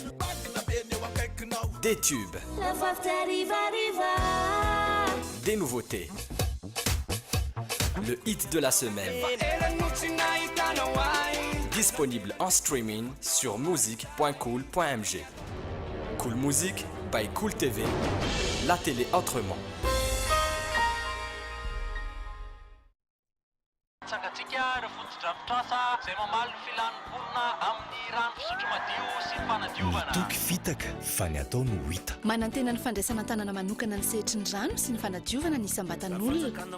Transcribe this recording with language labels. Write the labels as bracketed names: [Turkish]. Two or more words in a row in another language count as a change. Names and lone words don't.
[French] Des tubes. Des nouveautés. Le hit de la semaine. Disponible en streaming sur musique.cool.mg. Cool Musique by Cool TV. La télé autrement. [Malagasy] Toky fitaka fa ny ataony ho hita. Manantena ny fandraisana tanana manokana ny sehatry ny rano sy ny fanadiovana ny isam-batan'olona.